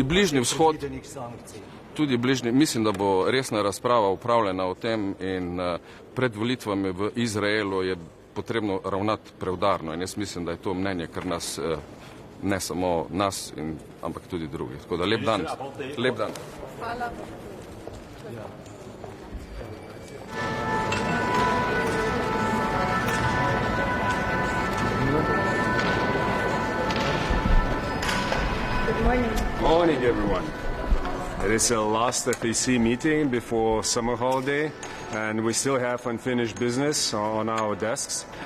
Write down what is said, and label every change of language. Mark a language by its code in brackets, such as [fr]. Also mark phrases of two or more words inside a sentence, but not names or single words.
[sl] Tudi Bližnji vzhod, tudi bližnji, mislim, da bo resna razprava upravljena o tem in pred volitvami v Izraelu je potrebno ravnati preudarno in jaz mislim, da je to mnenje, kar nas, ne samo nas, ampak tudi drugih. Tako da lep dan. Lep dan. Hvala. [en] Good morning. Morning, everyone. It is the last FAC meeting before summer holiday, and we still have unfinished business on our desks.